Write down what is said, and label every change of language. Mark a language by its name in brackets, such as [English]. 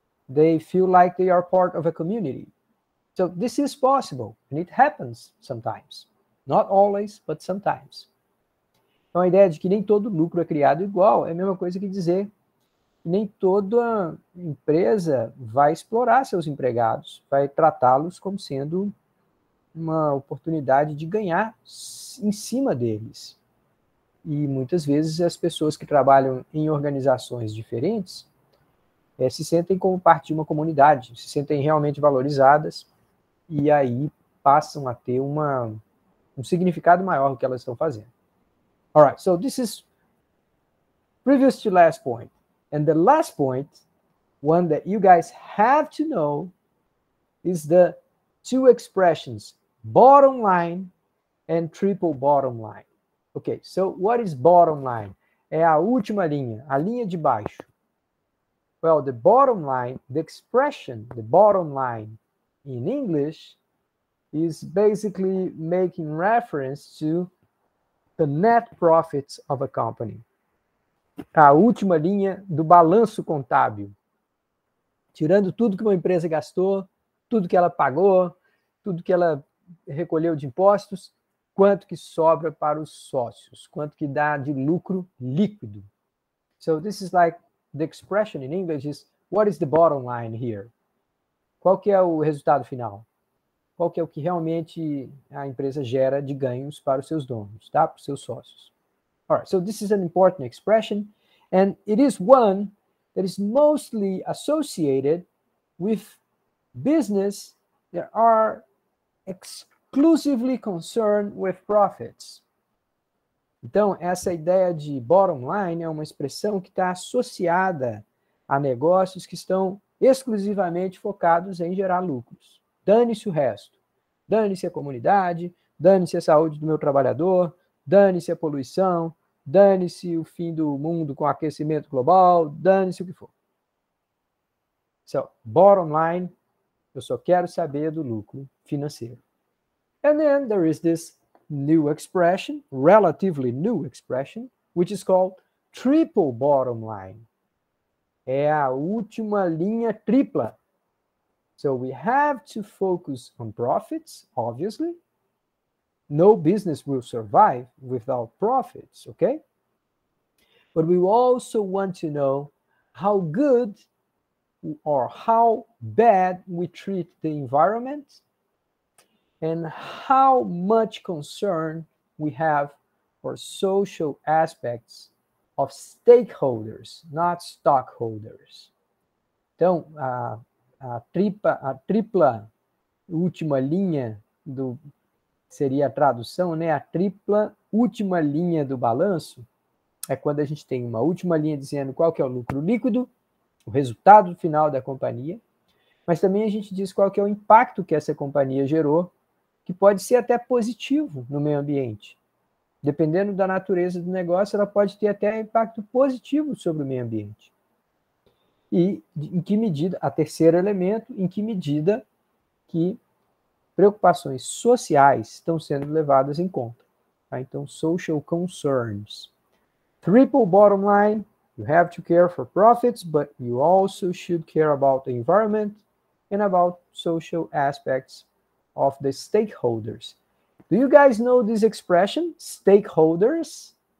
[English] They feel like they are part of a community. So this is possible, and it happens sometimes. Not always, but sometimes. [Portuguese] Então a ideia de que nem todo lucro é criado igual é a mesma coisa que dizer que nem toda empresa vai explorar seus empregados, vai tratá-los como sendo uma oportunidade de ganhar em cima deles. E muitas vezes as pessoas que trabalham em organizações diferentes se sentem como parte de uma comunidade, se sentem realmente valorizadas e aí passam a ter um significado maior do que elas estão fazendo. [English] All right, so this is previous to last point. And the last point, one that you guys have to know, is the two expressions, bottom line and triple bottom line. Okay, so what is bottom line? [Portuguese] É a última linha, a linha de baixo. [English] Well, the bottom line, the expression, the bottom line in English is basically making reference to the net profits of a company. [Portuguese] A última linha do balanço contábil. Tirando tudo que uma empresa gastou, tudo que ela pagou, tudo que ela recolheu de impostos, quanto que sobra para os sócios, quanto que dá de lucro líquido. [English] So this is like the expression in English is, what is the bottom line here? [Portuguese] Qual que é o resultado final? Qual que é o que realmente a empresa gera de ganhos para os seus donos, tá? Para os seus sócios. [English] All right, so this is an important expression, and it is one that is mostly associated with business that are exclusively concerned with profits. [Portuguese] Então, essa ideia de bottom line é uma expressão que está associada a negócios que estão exclusivamente focados em gerar lucros. Dane-se o resto. Dane-se a comunidade, dane-se a saúde do meu trabalhador, dane-se a poluição, dane-se o fim do mundo com aquecimento global, dane-se o que for. [English] So, bottom line, [Portuguese] eu só quero saber do lucro financeiro. [English] And then there is this new expression, relatively new expression, which is called triple bottom line. [Portuguese] É a última linha tripla. [English] So we have to focus on profits, obviously. No business will survive without profits, okay? But we also want to know how good or how bad we treat the environment and how much concern we have for social aspects of stakeholders, not stockholders. [Portuguese] Então, a tripla última linha seria a tradução, né? A tripla última linha do balanço é quando a gente tem uma última linha dizendo qual que é o lucro líquido, o resultado final da companhia, mas também a gente diz qual que é o impacto que essa companhia gerou, que pode ser até positivo no meio ambiente. Dependendo da natureza do negócio, ela pode ter até impacto positivo sobre o meio ambiente. E em que medida, a terceiro elemento, em que medida que preocupações sociais estão sendo levadas em conta. Tá? Então, [English] social concerns. Triple bottom line, you have to care for profits, but you also should care about the environment and about social aspects of the stakeholders. Do you guys know this expression, stakeholders?